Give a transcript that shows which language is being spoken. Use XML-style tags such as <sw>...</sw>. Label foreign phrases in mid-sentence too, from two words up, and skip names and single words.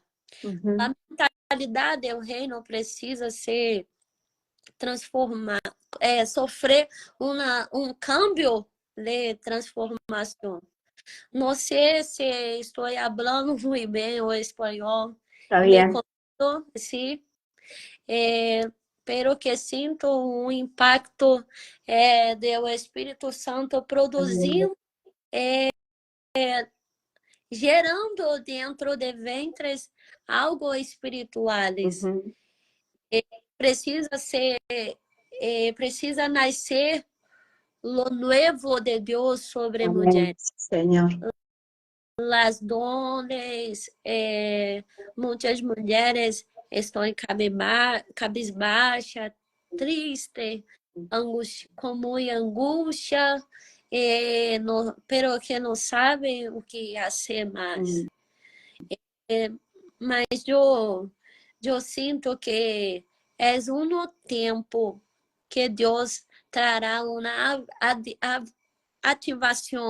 <pt>A mentalidade do reino precisa ser transformar, sofrer um câmbio de transformação. Não sei se estou falando muito bem o espanhol.</pt> <es>Está bien. Sí, pero</es> <pt>que sinto um impacto do Espírito Santo produzindo, gerando dentro de ventres algo espirituales. Precisa ser, precisa nascer</pt> <es>lo nuevo</es> <pt>de Deus sobre</pt> <es>Amén,</es> <pt>mulheres.</pt> <es>Señor. Las dones,</es> <pt>muitas mulheres estão em cabisbaixa, triste, com muita angústia, pero que não sabem o que fazer mais. Mas eu sinto que é um tempo que Deus trará uma ativação</pt>